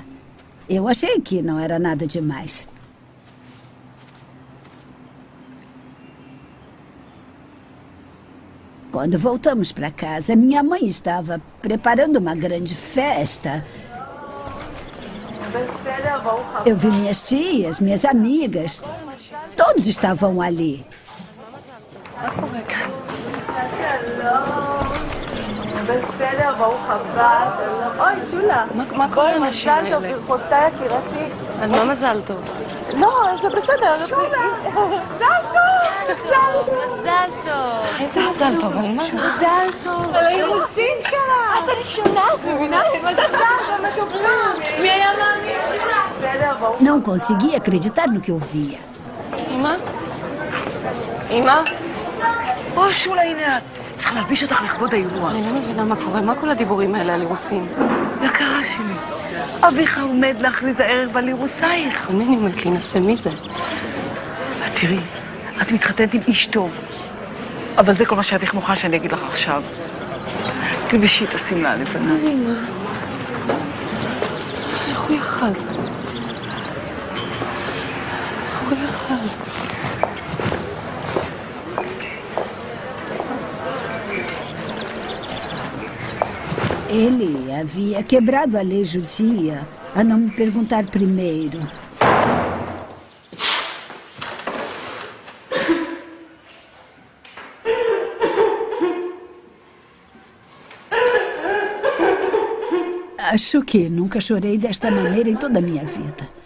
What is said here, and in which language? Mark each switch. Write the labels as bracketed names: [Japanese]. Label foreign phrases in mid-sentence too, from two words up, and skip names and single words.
[Portuguese] Eu achei que não era nada demais. Quando voltamos para casa, minha mãe estava preparando uma grande festa. Eu vi minhas tias, minhas amigas. Todos estavam ali. [Hebrew] בסדר, ברוך הבא, שלום. אוי, שולה. מה קורה עם השם האלה? מזל טוב, ברכותיי, יקירתי. על מה מזל טוב? לא, זה בסדר. מזל טוב! מזל טוב. איזה מזל טוב? על מה? מזל טוב. על האירוסין שלה. את הראשונה, את מבינה? מזל טוב, מטובים. מי היה מאמין? בסדר, ברוך. [Portuguese] Não conseguia acreditar no que eu via. [Hebrew] אמא? אמא? או, שולה, הנה את. צריך להלביש אותך לכבוד האירוע. אני לא מבינה מה קורה. מה כל הדיבורים האלה על אירוסין? יקרה שלי, אביך עומד להכריז הערב על אירוסייך. אינני עומד להינשא, מי זה? תראי, את מתחתנת עם איש טוב. אבל זה כל מה שאביך מוכן שאני אגיד לך עכשיו. תלבשי את השמלה הלבנה. אמא, איך הוא יכל? איך הוא יכל? [Portuguese] Ele havia quebrado a lei judia a não me perguntar primeiro. Acho que nunca chorei desta maneira em toda a minha vida.